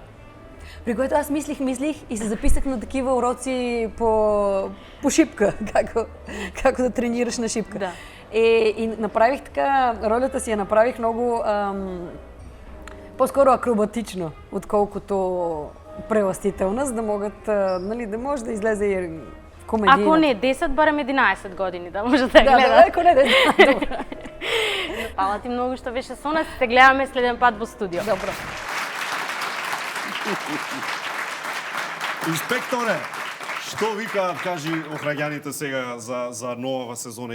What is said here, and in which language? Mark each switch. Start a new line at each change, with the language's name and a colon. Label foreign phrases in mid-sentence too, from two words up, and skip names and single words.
Bulgarian: При което аз мислих и се записах на такива уроци по шипка, kako да тренираш на шипка.
Macedonian: Да.
Bulgarian: И направих така, ролята си я направих много по-скоро акробатично, отколкото преластителна, за да могат, нали, да може да излезе и комедийната.
Macedonian: Ако не 10, барем 11 години да може да гледа. Да, ако не 10, добро. Фала ти многу што беше со нас, се гледаме следен пат во студио. Добро. Инспекторе, што викаат, кажи охраѓаните сега за нова сезона?